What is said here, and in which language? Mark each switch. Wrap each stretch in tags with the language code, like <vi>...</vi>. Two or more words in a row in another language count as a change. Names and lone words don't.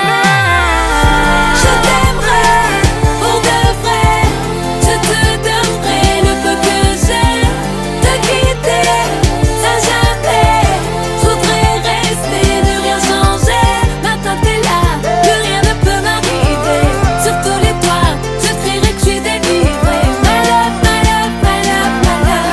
<fr>Je t'aimerai pour de vrai, je te donnerai le peu que j'ai. Te quitter, ça jamais, je voudrais rester, ne rien changer. Maintenant t'es là, plus rien ne peut m'arriver. Sur tous les toits, je crierai que je suis délivrée.</fr> <en>My love, my love, my love, my love.</en>